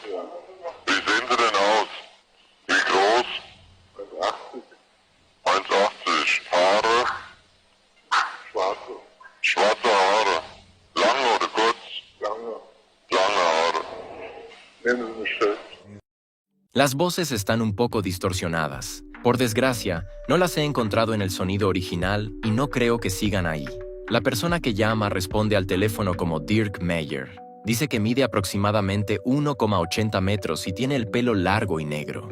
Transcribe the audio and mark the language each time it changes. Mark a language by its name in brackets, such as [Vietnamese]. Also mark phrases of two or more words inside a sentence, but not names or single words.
[German] Ja. Wie sehen Sie denn aus? Wie groß? 1,80. 1,80. Haare? Schwarze. Schwarze Haare. Lange oder kurz? Lange. Lange Haare. Nehmen Sie mich fest. [Spanish] Las voces están un poco distorsionadas. Por desgracia, no las he encontrado en el sonido original y no creo que sigan ahí. La persona que llama responde al teléfono como Dirk Meyer. Dice que mide aproximadamente 1,80 metros y tiene el pelo largo y negro.